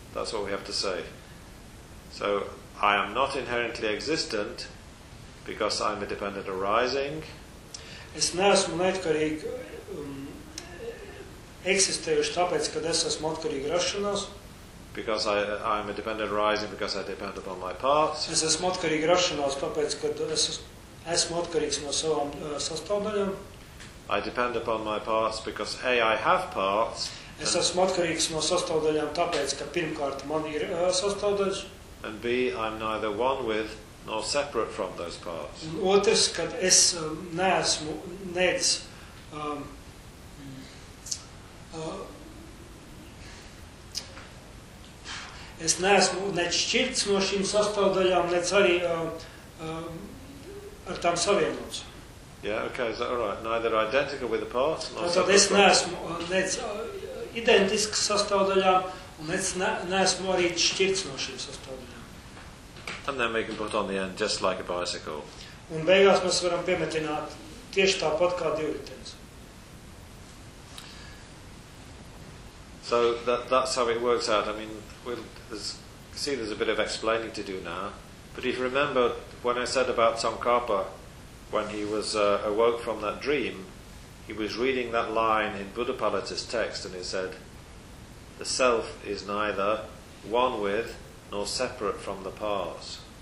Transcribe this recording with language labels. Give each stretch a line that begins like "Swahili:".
English: That's what we have to say. So, I am not inherently existent because I'm a dependent arising.
Latvian: Es neesmu neatkarīgi eksistējuši tāpēc, ka es esmu atkarīgi rašanās.
English: Because I'm a dependent arising because I depend upon my parts.
Latvian: Es esmu atkarīgi rašanās tāpēc, ka esmu atkarīgs no savām sastāvdaļām.
English: I depend upon my parts because A, I have parts.
Latvian: Es esmu atkarīgs no sastāvdaļām tāpēc, ka pirmkārt man ir sastāvdaļas.
English: And B, I'm neither one with nor separate from those parts.
Latvian: Un otrs, kad es neesmu nec es neesmu nec šķirts no šīm sastāvdaļām, nec arī ar tām savienots.
English: Yeah, okay, is that all right? Neither identical with the parts nor
Latvian: tātad es neesmu nec identiski sastāvdaļām, un es neesmu arī šķirts no šīm sastāvdaļām.
English: And then we can put on the end, just like a bicycle.
Latvian: Un beigās mēs varam piemetināt tieši tāpat kā divritenis.
English: So that's how it works out. I mean, we'll see there's a bit of explaining to do now. But if you remember when I said about Tsongkhapa, when he was awoke from that dream, he was reading that line in Buddhapada's text, and it said, the self is neither one with nor separate from the parts.